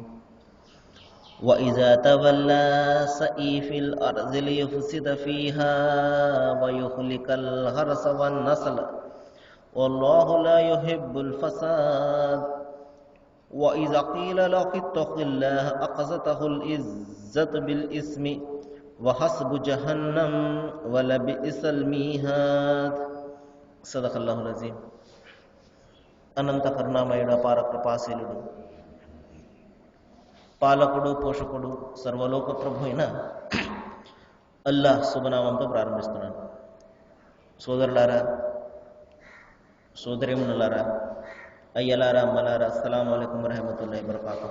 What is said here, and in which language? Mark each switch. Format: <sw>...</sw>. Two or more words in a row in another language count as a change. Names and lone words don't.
<ar>وإذا تولى سعي في الأرض ليفسد فيها ويهلك الحرث والنسل والله لا يحب الفساد. وإذا قيل له اتق الله أخذته العزة بالإثم وحسب جهنم ولبئس الميهاد. صدق الله العظيم.</ar> <te>అనంత కరుణామయుడు అపార కృపాశీలుడు పాలకుడు పోషకుడు సర్వలోక ప్రభు అయిన అల్లాహ్ శుభనామంతో ప్రారంభిస్తున్నాను. సోదరులారా, సోదరిమణులారా, అయ్యలారా, అమ్మలారా,</te> <ar>السلام عليكم ورحمة الله وبركاته.</ar>